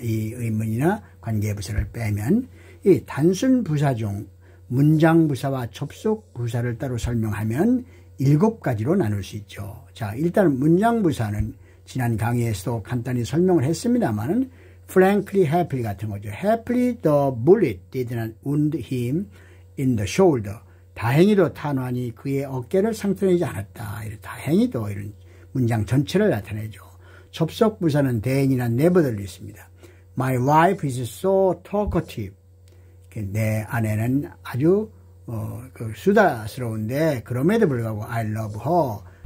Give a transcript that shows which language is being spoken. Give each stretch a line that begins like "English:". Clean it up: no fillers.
Korean: 이 의문이나 관계부사를 빼면 이 단순 부사 중 문장부사와 접속부사를 따로 설명하면 7가지로 나눌 수 있죠. 자, 일단 문장부사는 지난 강의에서도 간단히 설명을 했습니다만은 frankly, happily 같은 거죠.
English: Happily the bullet did not wound him in the shoulder.
Korean: 다행히도 탄환이 그의 어깨를 상처내지 않았다. 다행히도 이런 문장 전체를 나타내죠. 접속부사는 then이나 never들이 있습니다.
English: My wife is so talkative.
Korean: 내 아내는 아주 수다스러운데 그럼에도 불구하고
English: I love her.